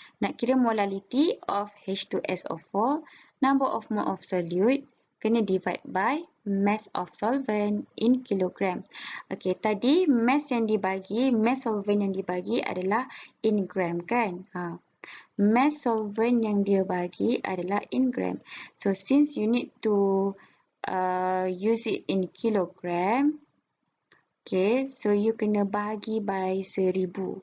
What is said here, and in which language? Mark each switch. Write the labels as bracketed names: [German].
[Malay] Nak kira [English] molality of H2SO4, number of mole of solute [Malay] kena [English] divide by mass of solvent in kilogram. [Malay] Okay, tadi mass yang dibagi, mass solvent yang dibagi adalah [English] in gram [Malay] kan? Mass solvent yang dia bagi adalah [English] in gram. So since you need to use it in kilogram, okay, so you [Malay] kena bagi [English] by 1000.